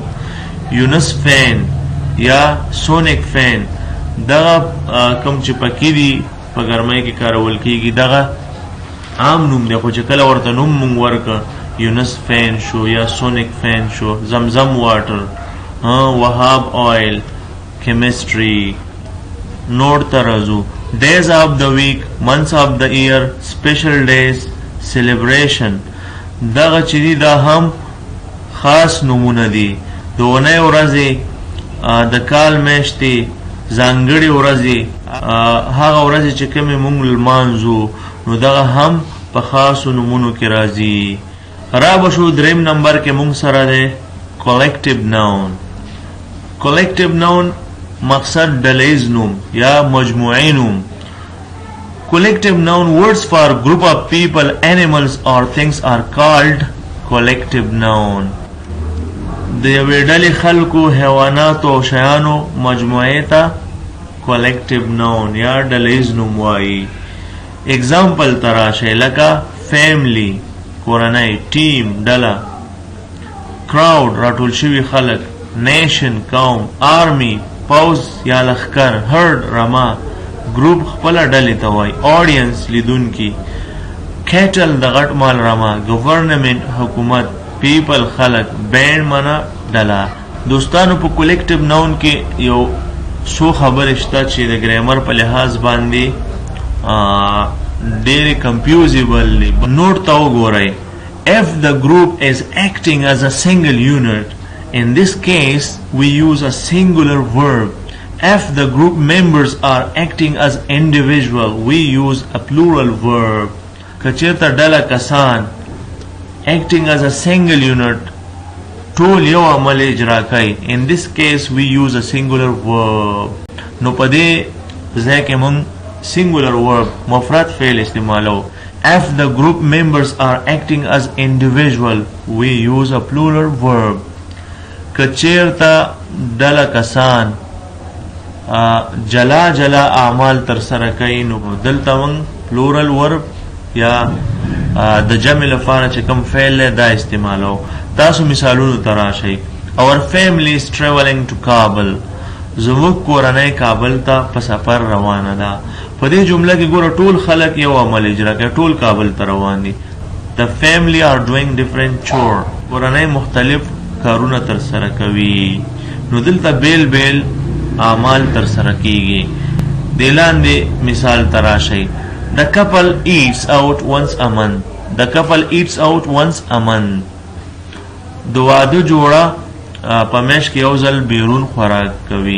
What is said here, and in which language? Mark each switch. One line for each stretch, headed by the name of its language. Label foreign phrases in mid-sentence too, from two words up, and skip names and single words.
Pashto: یونس فین یا سونیک فین دغه کم چې پکې دي په ګرمۍ کې کارول کیږي دغه عام نوم دی، خو چې کله ورته نوم مونږ ورکه یونس فین شو یا سونیک فین شو. زمزم واټر، وهاب آئل، کیمسټري. نوٹ ترازو.
English: days of the week, months of the year, special days, celebration.
Pashto: دغه چې دي دا هم خاص نومونه دي. د اونۍ ورځې، د کال میاشتې، ځانګړې ورځې، هغه ورځې چې کومې مونږ لمانځو نو دغه هم په خاصو نومونو کې راځي. را به شو دریم نمبر کې مونږ سره دی
English: collective noun. collective noun
Pashto: مقصد ډلیز نوم یا مجموعي نوم.
English: collective noun words for group of people, animals or things are called collective noun.
Pashto: د یوې ډلې خلکو، حیواناتو او شیانو مجموعې ته
English: collective noun
Pashto: یا ډلیز نوم وایي. اگزامپل تراشه لکه فیملی کورنۍ، ټیم ډله، کراود راټول شوي خلک، نیشن قوم، آرمی پوځ یا لښکر، هرد رمه، ګروپ خپله ډلې ته وایي، آډینس لیدونکي، کیټل د غټ مال رمه، گورنمنت حکومت، پیپل خلک، بینډ منه ډله. دوستانو په
English: collective noun
Pashto: کې یو څو خبرې شته چې د ګرامر په لحاظ باندې ډېرې کنفیوزیبل دي. نوٹ ته وګورئ.
English: If the group is acting as a single unit, in this case we use a singular verb. If the group members are acting as individual, we use a plural verb.
Pashto: که چېرته ډله کسان
English: acting as a single unit
Pashto: ټول یو عمل اجرا کوي،
English: in this case we use a singular verb.
Pashto: نو په دې ځای کې موږ
English: singular verb
Pashto: مفرد فعل استعمالو.
English: If the group members are acting as individual, we use a plural verb.
Pashto: که چېرته ډله کسان جلا اعمال تر سره کوي نو دلته موږ
English: plural verb
Pashto: یا د جمع لپاره چې کوم فعل دی دا استعمالو. تاسو مثالونو ته راشئ.
English: Our family is traveling to Kabul.
Pashto: زموږ کورنۍ کابل ته په سفر روانه ده. په دې جمله کې ګوره ټول خلک یو عمل اجرا کوي، ټول کابل ته روان دي.
English: The family are doing different chore.
Pashto: کورنۍ مختلف کارونه تر سره کوي. نو دلته بیل بیل اعمال تر سره کیږي. د لاندې مثال ته راشئ.
English: The couple eats out once a month. The couple eats out once a month.
Pashto: د واده جوړه په میاشت کې یو ځل بیرون خوراک کوي.